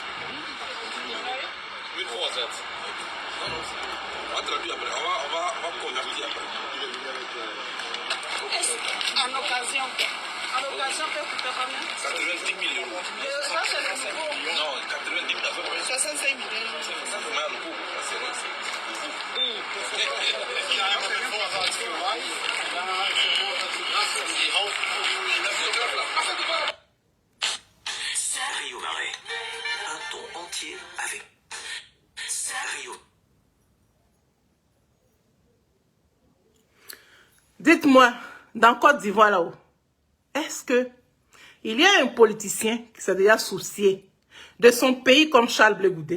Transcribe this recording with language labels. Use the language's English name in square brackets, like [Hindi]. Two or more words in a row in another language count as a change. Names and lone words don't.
[German] Mit Vorsatz. [French] En occasion peut coûter combien? 90 millions. Ça, c'est le nouveau. Non, 90 millions. 65 millions. Ça fait mal beaucoup. [German] Hier einmal den Vorsatz für Weiß, dann halt den Vorsatz für Gras, die Hausprobleme. [French] Rio Marais, un ton entier avec Rio. Dites-moi, dans Côte d'Ivoire là-haut, est-ce que il y a un politicien qui s'est déjà soucié de son pays comme Charles Blé Goudé?